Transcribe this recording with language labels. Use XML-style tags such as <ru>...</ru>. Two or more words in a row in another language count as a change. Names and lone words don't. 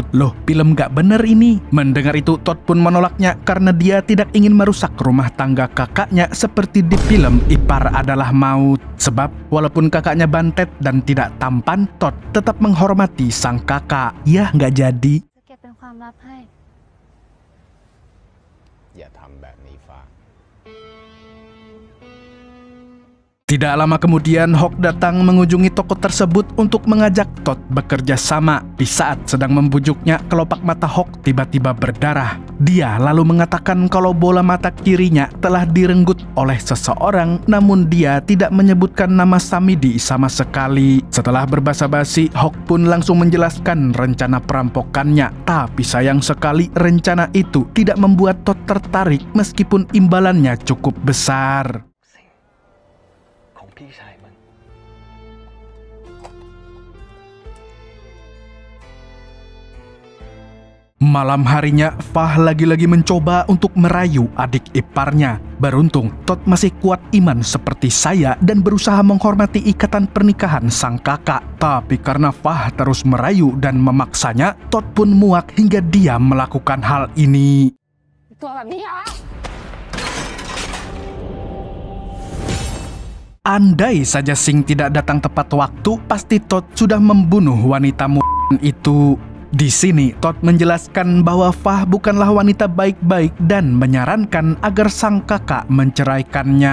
<id>Loh, film gak bener ini. Mendengar itu, Todd pun menolaknya karena dia tidak ingin merusak rumah tangga kakaknya seperti di film Ipar Adalah Maut. Sebab walaupun kakaknya bantet dan tidak tampan, Todd tetap menghormati sang kakak. Ya nggak jadi.</id> <th>จะเก็บเป็นความลับให้ อย่าทำแบบนี้ฟ้า</th> <id>Tidak lama kemudian, Hawk datang mengunjungi toko tersebut untuk mengajak Todd bekerja sama. Di saat sedang membujuknya, kelopak mata Hawk tiba-tiba berdarah. Dia lalu mengatakan kalau bola mata kirinya telah direnggut oleh seseorang, namun dia tidak menyebutkan nama Samidi sama sekali. Setelah berbasa-basi, Hawk pun langsung menjelaskan rencana perampokannya. Tapi sayang sekali, rencana itu tidak membuat Todd tertarik meskipun imbalannya cukup besar.</id> <th>ของพี่ชายมัน</th> <id>Malam harinya, Fah lagi-lagi mencoba untuk merayu adik iparnya. Beruntung, Todd masih kuat iman seperti saya dan berusaha menghormati ikatan pernikahan sang kakak. Tapi karena Fah terus merayu dan memaksanya, Todd pun muak hingga dia melakukan hal ini.</id> <th>ตัวแบบนี้เหรอ</th> <id>Andai saja Sing tidak datang tepat waktu, pasti Todd sudah membunuh wanita itu. Di sini, Todd menjelaskan bahwa Fah bukanlah wanita baik-baik dan menyarankan agar sang kakak menceraikannya.</id>